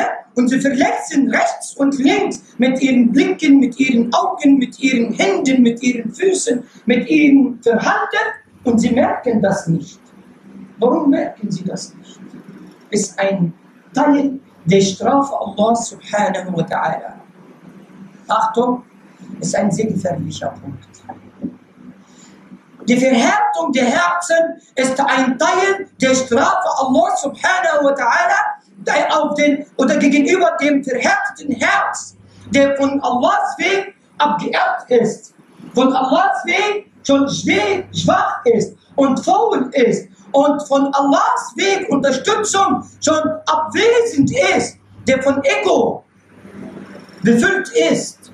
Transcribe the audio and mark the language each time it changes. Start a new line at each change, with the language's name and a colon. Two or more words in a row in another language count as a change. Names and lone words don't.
German: Und sie verletzen rechts und links mit ihren Blicken, mit ihren Augen, mit ihren Händen, mit ihren Füßen, mit ihrem Verhalten und sie merken das nicht. Warum merken sie das nicht? Ist ein Teil der Strafe Allah
Arabic: سبحانه وتعالى.
German: Achtung, ist ein sehr gefährlicher Punkt. Die Verhärtung der Herzen ist ein Teil der Strafe Allah
Arabic: سبحانه وتعالى
German: auf den oder gegenüber dem verhärteten Herz, der von Allahs Weg abgeirrt ist, von Allahs Weg schon schwach ist und faul ist und von Allahs Weg Unterstützung schon abwesend ist, der von Ego befüllt ist.